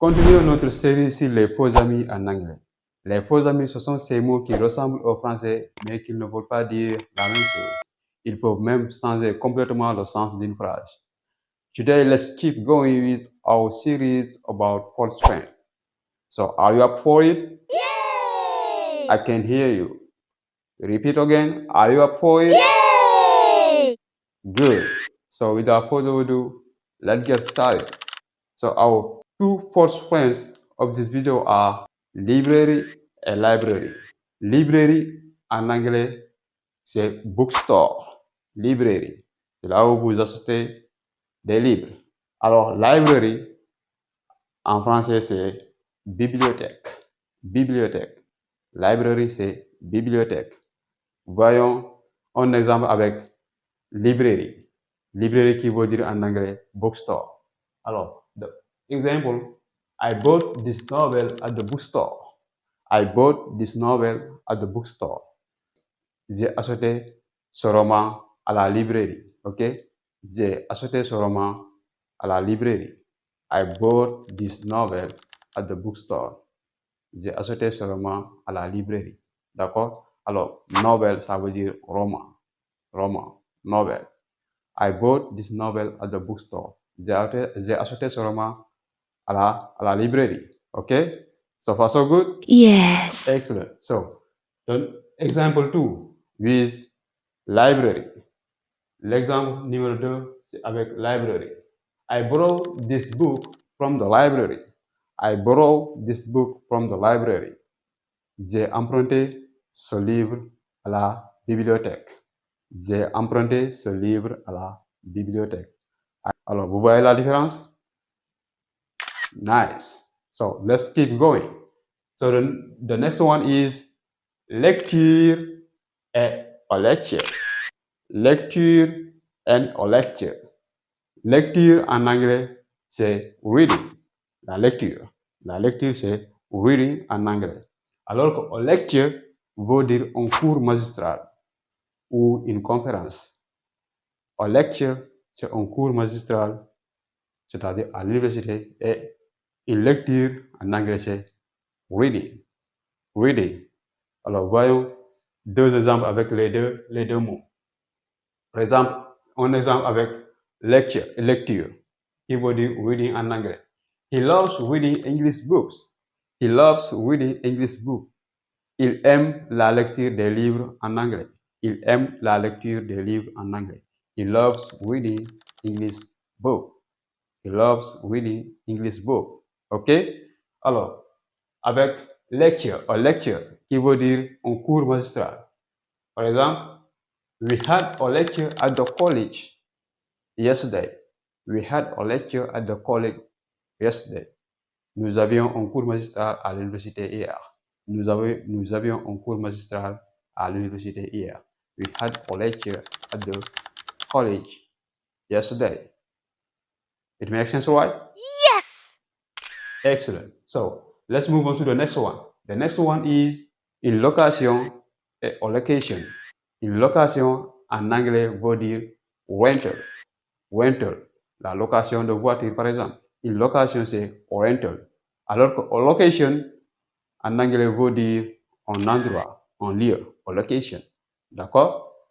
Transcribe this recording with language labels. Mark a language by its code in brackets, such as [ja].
[fr] Continuons notre série sur les faux amis en anglais. Les faux amis, ce sont ces mots qui ressemblent au français, mais qui ne veulent pas dire la même chose. Ils peuvent même changer complètement le sens d'une phrase. [en] Today, let's keep going with our series about false friends. So, are you up for it? Yay! I can hear you. Repeat again. Are you up for it? Yay! Good. So, without further ado, let's get started. So, our two false friends of this video are library et library. [fr] Library en anglais, c'est bookstore. Library, c'est là où vous achetez des livres. Alors, library en français, c'est bibliothèque. Bibliothèque. Library, c'est bibliothèque. Voyons un exemple avec librairie. Librairie qui veut dire en anglais bookstore. [en] Alors, the example, I bought this novel at the bookstore. I bought this novel at the bookstore. [fr] J'ai acheté ce roman à la librairie. Ok? J'ai acheté ce roman à la librairie. [en] I bought this novel at the bookstore. [fr] J'ai acheté ce roman à la librairie. D'accord? Alors, novel, ça veut dire roman. Roman. Novel. [en] I bought this novel at the bookstore. [fr] J'ai acheté ce roman à la librairie. [en] Okay? So far, so good? Yes. Excellent. So, the example 2 with library. [fr] L'exemple numéro 2, c'est avec library. [en] I borrowed this book from the library. I borrowed this book from the library. [fr] J'ai emprunté ce livre à la bibliothèque. J'ai emprunté ce livre à la bibliothèque. Alors, vous voyez la différence? [en] Nice. So, let's keep going. So, the next one is lecture et a lecture. Lecture and a lecture. [fr] Lecture en anglais, c'est reading. La lecture. La lecture, c'est reading en anglais. Alors que lecture veut dire un cours magistral ou une conférence. A lecture, c'est un cours magistral, c'est-à-dire à l'université, et une lecture en anglais, c'est reading. Reading. Alors, voyons deux exemples avec les deux mots. Par exemple, un exemple avec lecture, qui veut dire reading en anglais. [en] He loves reading English books. He loves reading English books. [fr] Il aime la lecture des livres en anglais. Il aime la lecture des livres en anglais. [en] He loves reading English books. He loves reading English books. OK? [fr] Alors, avec lecture, a lecture, qui veut dire un cours magistral. Par exemple, [en] we had a lecture at the college yesterday. We had a lecture at the college yesterday. [fr] Nous avions un cours magistral à l'université hier. Nous avions un cours magistral à l'université hier. [en] We had a lecture at the college yesterday. It makes sense, right? Yes. Excellent. So let's move on to the next one. The next one is une location et a location. [fr] Une location en anglais veut dire rental. Rental. La location de voiture, par exemple. Une location, c'est rental. Alors que a location, en anglais, veut dire un endroit, un lieu, a location. D'accord?